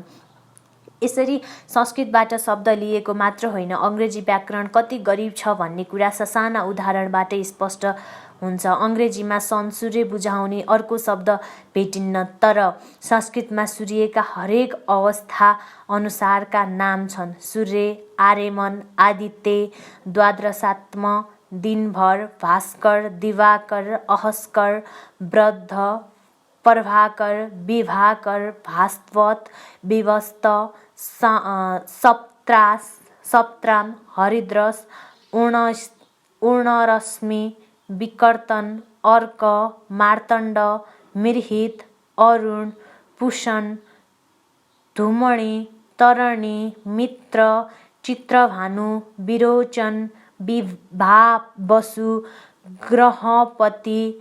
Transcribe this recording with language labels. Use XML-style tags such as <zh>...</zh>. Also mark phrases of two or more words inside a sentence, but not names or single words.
<ne>यसरी संस्कृतबाट शब्द लिएको मात्र होइन, अङ्ग्रेजी व्याकरण कति गरिब छ भन्ने कुरा ससाना उदाहरणबाटै स्पष्ट हुन्छ। अङ्ग्रेजीमा सन सूर्य बुझाउने अर्को शब्द भेटिन्न, तर संस्कृतमा सूर्यका हरेक अवस्था अनुसारका नाम छन्। सूर्य, आर्यमन, आदित्य, द्वादशात्म, दिनभर, भास्कर, दिवाकर, अहस्कर, वृद्ध, प्रभाकर, विभाकर, भास्वत, विभस्त, सप्त्राम, हरिद्रस, उर्णरश्मि, विकर्तन, अर्क, मार्तण्ड, मिर्हित, अरुण, पुषण, धूमणि, तरणि, मित्र, चित्रभानु, विरोचन, विभा, वसु, ग्रहपति,</ne>